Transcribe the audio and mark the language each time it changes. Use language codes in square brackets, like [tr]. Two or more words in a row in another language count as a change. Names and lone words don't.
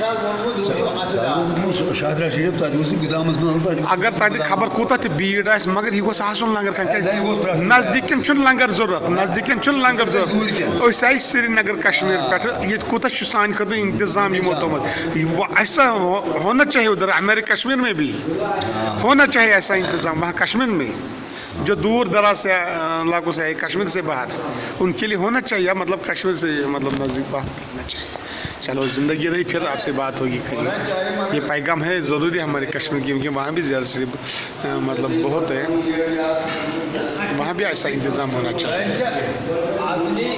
[ks] شاہدرہ شریف تتہِ اوس گُدامس منٛز اگر تتہِ خبر کوٗتاہ تہِ بھیٖڑ آسہِ مگر یہِ گوٚژھ آسُن لنگر خان کیٛازِ نزدیٖکن چھُنہٕ لنگر ضروٗرت أسۍ آیہِ سرینگر کشمیر پٮ۪ٹھٕ ییٚتہِ کوٗتاہ چھُ سانہِ خٲطرٕ انتظام یِمو تھوٚمُت [ur] ایسا ہونا چاہیے ادھر ہمارے کشمیر میں بھی ہونا چاہیے ایسا انتظام وہاں کشمیر میں جو دور دراز سے علاقوں سے ہے کشمیر سے باہر ان کے لیے ہونا چاہیے مطلب کشمیر سے مطلب نزدیک باہر ہونا چاہیے چلو زندگی رہی پھر آپ سے بات ہوگی کہیں یہ پیغام ہے ضروری ہمارے کشمیر کی کیونکہ وہاں بھی زیارت شریف مطلب بہت ہے وہاں بھی ایسا انتظام ہونا چاہیے